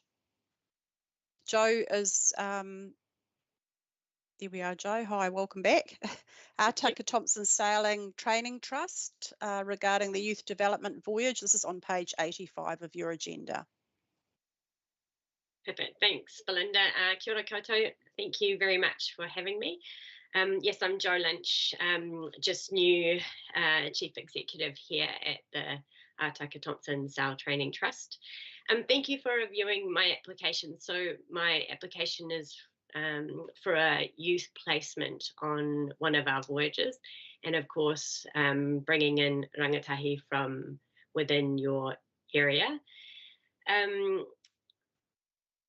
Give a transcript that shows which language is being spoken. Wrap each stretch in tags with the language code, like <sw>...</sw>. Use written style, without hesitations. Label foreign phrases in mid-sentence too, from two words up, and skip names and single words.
<en>Joe is, there we are, Joe. Hi, welcome back. Tucker Thompson Sailing Training Trust regarding the Youth Development Voyage. This is on page 85 of your agenda. Perfect. Thanks, Belinda.</en> <mi>Kia ora koutou.</mi> <en>Thank you very much for having me. Yes, I'm Joe Lynch, just new Chief Executive here at the Tucker Thompson Sail Training Trust. Thank you for reviewing my application. So my application is for a youth placement on one of our voyages, and of course bringing in rangatahi from within your area.</en>